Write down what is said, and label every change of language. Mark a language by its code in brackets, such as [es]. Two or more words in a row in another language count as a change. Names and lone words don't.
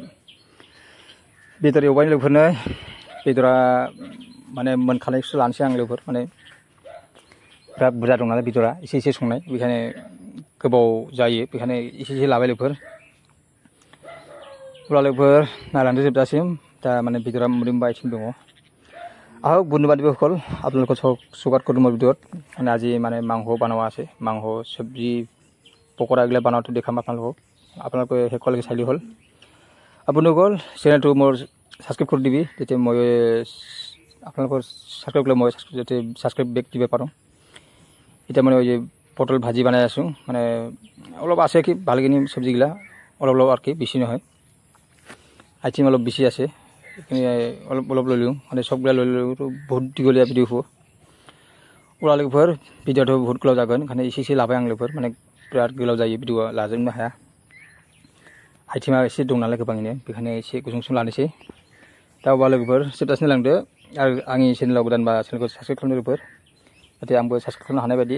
[brx] बेदर एवबाय लोगोफोरनो, बेदरा माने मोनखानायखौसो लानोसै आं लोगोफोर। माने बिराद बुरजा दं नालाय बेदरा, एसे एसे संनाय, बेखायनो गोबाव जायो, बेखायनो एसे एसे लाबाय लोगोफोर। अब्ला लोगोफोर नायलांदो जोबजासिम। दा माने बेदरा मोदोमबाय आइथिं दङ। [as] আহক বন্ধু-বান্ধৱীসকল, আপোনালোকৰ স্বাগত কৰোঁ মোৰ ভিডিঅ'ত। মানে আজি মানে মাংস বনোৱা আছে, মাংস চব্জি পকৰা এইগিলা বনোৱাটো দেখাম আপোনালোকে শেষলৈকে চাই হ'ল। আপোনালোকৰ চেনেলটো মোৰ ছাবস্ক্ৰাইব কৰি দিবি, তেতিয়া মই আপোনালোকৰ ছাবস্ক্ৰাইব কৰিলে মই যাতে [en] subscribe back [as] দিব পাৰোঁ। এতিয়া মানে যে পটল ভাজি বনাই আছোঁ, মানে অলপ আছে কি ভালখিনি চব্জিগিলা, অলপ অলপ আৰু কি বেছি নহয়। আইটেম অলপ বেছি আছে, এইখিনি অলপ অলপ লৈ লওঁ, মানে চবগিলা লৈ লওঁতো বহুত দীঘলীয়া ভিডিঅ' হ'ব। [brx] अब्ला लोगोफोर भिडिअ'आथ' बहुत गोलाव जागोन, ओंखायनो एसे एसे लाबाय आं लोगोफोर। माने बिराद गोलाव जायो भिडिअ'आ, लाजोबनो हाया। आइटेमा एसे दं नालाय गोबाङैनो, बेखायनो एसे गुसुं गुसुं लानोसै। दा अब्ला लोगोफोर जोबजासिम नायलांदो। आरो आंनि चेनेलाव गोदानबा चेनेलखौ साबस्क्राइब खालामदो लोगोफोर, जाहाथे आंबो साबस्क्राइब खालामनो हानाय बायदि।